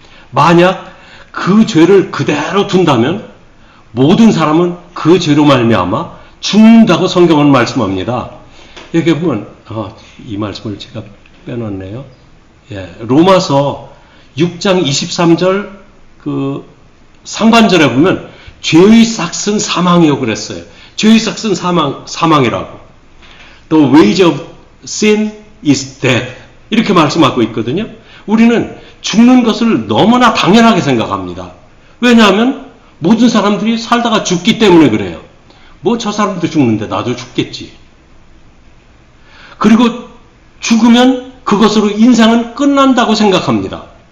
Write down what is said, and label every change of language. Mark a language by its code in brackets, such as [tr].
[ko] 만약 그 죄를 그대로 둔다면 모든 사람은 그 죄로 말미암아 죽는다고 성경은 말씀합니다. 여기 보면 이 말씀을 제가 빼놨네요. 로마서 6장 23절 그 상반절에 보면 죄의 삭은 사망이요 그랬어요. 죄의 삭은 사망이라고. [en] The wage of sin is death. [ko] 이렇게 말씀하고 있거든요. 우리는 죽는 것을 너무나 당연하게 생각합니다. 왜냐하면 모든 사람들이 살다가 죽기 때문에 그래요. 뭐 저 사람도 죽는데 나도 죽겠지. 그리고 죽으면 그것으로 인생은 끝난다고 생각합니다.